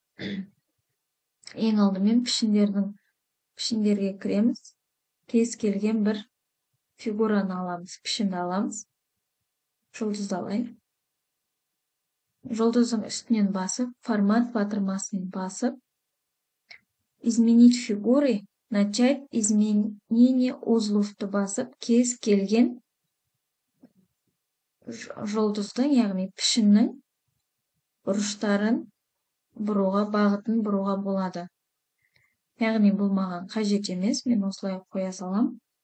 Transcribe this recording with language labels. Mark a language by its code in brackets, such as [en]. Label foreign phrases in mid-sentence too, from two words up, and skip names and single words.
[kk] Ең алдымен пішіндерге кіреміз. Кез келген бір фигураны аламыз, пішінді аламыз. Жұлдызды алайын. Жұлдыздың үстінен басып, формат батырмасын басып, [ru] изменить фигуры, начать изменение [kk] узловты басып, кез келген жұлдыздың, яғни пішіннің бұрыштарын бұруға, бағытын бұруға болады. Яғни бұл маған қажет емес, мен осылай қоя салам.